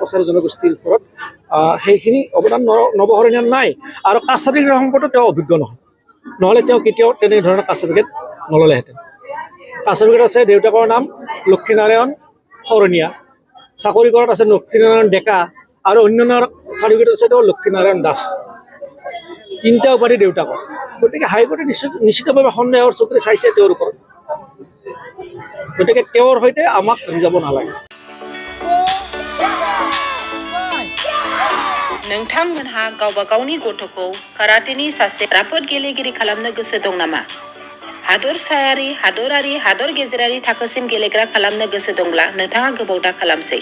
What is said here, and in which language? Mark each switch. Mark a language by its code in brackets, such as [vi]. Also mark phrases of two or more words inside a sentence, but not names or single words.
[as] কছাৰী জনগোষ্ঠীৰ ওপৰত সেইখিনি অৱদান নৱশৰণীয়াৰ নাই আৰু [en] caste certificate [as] সম্পৰ্কত তেওঁ অভিজ্ঞ নহয় নহ'লে তেওঁ কেতিয়াও তেনেধৰণৰ [en] caste certificate [as] নল'লেহেঁতেন [en] caste certificate [as] আছে দেউতাকৰ নাম লক্ষীনাৰায়ণ শৰণীয়া চাকৰি কৰাত আছে লক্ষীনাৰায়ণ ডেকা আৰু অন্যান্য চাৰ্টিফিকেট আছে তেওঁ লক্ষীনাৰায়ণ দাস তিনিটা উপাধি দেউতাকৰ গতিকে হাইকোৰ্টে নিশ্চিতভাৱে সন্দেহৰ চকুৰে চাইছে তেওঁৰ ওপৰত গতিকে তেওঁৰ সৈতে আমাক যাব নালাগে [brx] नोंथांमोनहा गावबा गावनि गथ'खौ काराटेनि सासे राफोद गेलेगिरि खालामनो गोसो दं नामा? हादरसायारि, हादरारि, हादर गेजेरारि थाखोसिम गेलेग्रा खालामनो गोसो दंब्ला नोंथाङा गोबाव दा खालामसै।